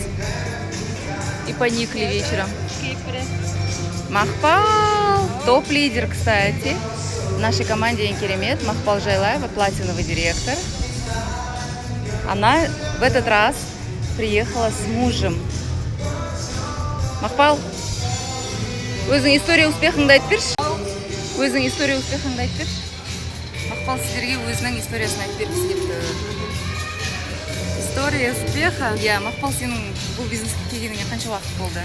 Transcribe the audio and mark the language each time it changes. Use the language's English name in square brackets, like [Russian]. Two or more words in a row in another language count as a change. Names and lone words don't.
[Russian] И поникли вечером. Махпал, топ-лидер, кстати. В нашей команде Енкеремет Махпал Жайлаева, платиновый директор. Она в этот раз приехала с мужем. [Kazakh] Махпал, өзің [Russian] история успехыңды [Kazakh] айтып берші. Өзің [Russian] история успехыңды [Kazakh] айтып берші. Махпал сіздерге өзінің историясын айтып бергісі келіпті. [Russian] История успеха. [Kazakh] Иә, Махпал, сенің бұл бизнеске келгеніңе қанша уақыт болды?